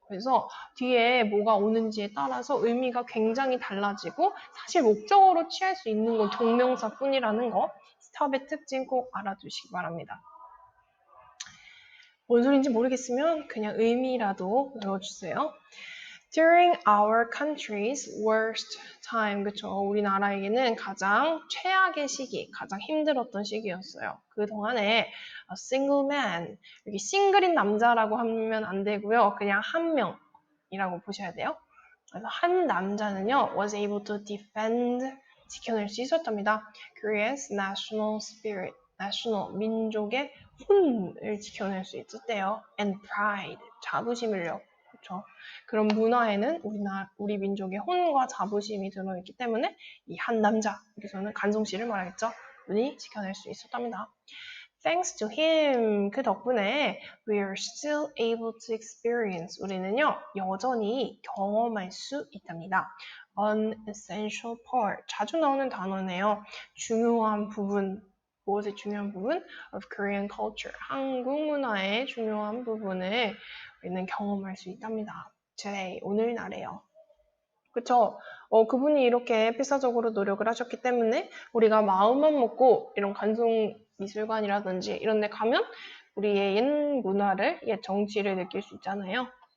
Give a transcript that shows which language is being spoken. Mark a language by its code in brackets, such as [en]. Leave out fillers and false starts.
[ko] 그래서 뒤에 뭐가 오는지에 따라서 의미가 굉장히 달라지고 사실 목적어로 취할 수 있는 건 동명사뿐이라는 거 stop의 특징 꼭 알아두시기 바랍니다. 뭔 소리인지 모르겠으면 그냥 의미라도 외워주세요. [en] During our country's worst time, [ko] 그쵸? 우리나라에게는 가장 최악의 시기, 가장 힘들었던 시기였어요. 그 동안에 [en] a single man, [ko] 여기 싱글인 남자라고 하면 안 되고요. 그냥 한 명이라고 보셔야 돼요. 그래서 한 남자는요, [en] was able to defend, [ko] 지켜낼 수 있었답니다. [en] Korea's national spirit, national, [ko] 민족의 혼을 지켜낼 수 있었대요. [en] And pride, [ko] 자부심을요. 그렇죠? 그런 문화에는 우리 민족의 혼과 자부심이 들어있기 때문에 이 한 남자, 여기서는 간송 씨를 말하겠죠. 눈이 지켜낼 수 있었답니다. [en] Thanks to him, [ko] 그 덕분에 [en] we are still able to experience, [ko] 우리는요 여전히 경험할 수 있답니다. [en] An essential part, [ko] 자주 나오는 단어네요. 중요한 부분, 무엇의 중요한 부분? [en] of Korean culture. [ko] 한국 문화의 중요한 부분을 우리는 경험할 수 있답니다. today, 오늘날에요. 그쵸? 그분이 이렇게 필사적으로 노력을 하셨기 때문에 우리가 마음만 먹고 이런 간송 미술관이라든지 이런 데 가면 우리의 옛 문화를, 옛 정치를 느낄 수 있잖아요.